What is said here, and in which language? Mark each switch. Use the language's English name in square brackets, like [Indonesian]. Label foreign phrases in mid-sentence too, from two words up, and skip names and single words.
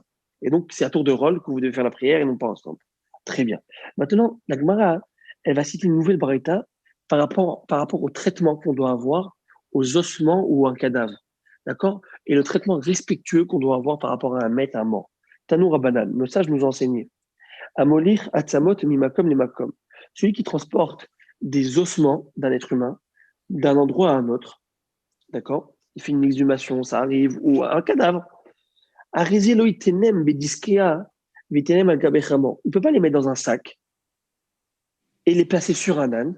[French] Et donc, c'est à tour de rôle que vous devez faire la prière et non pas ensemble. Très bien. Maintenant, la Gemara, elle va citer une nouvelle braïta par rapport au traitement qu'on doit avoir aux ossements ou à un cadavre. D'accord? Et le traitement respectueux qu'on doit avoir par rapport à un maître, un mort. [Hebrew] תנו רבנן, [French] le sage nous a enseigné. [Hebrew] המוליך עצמות ממקום מקום. [French] Celui qui transporte des ossements d'un être humain d'un endroit à un autre. D'accord? Il fait une exhumation, ça arrive, ou un cadavre. Il ne peut pas les mettre dans un sac et les placer sur un âne.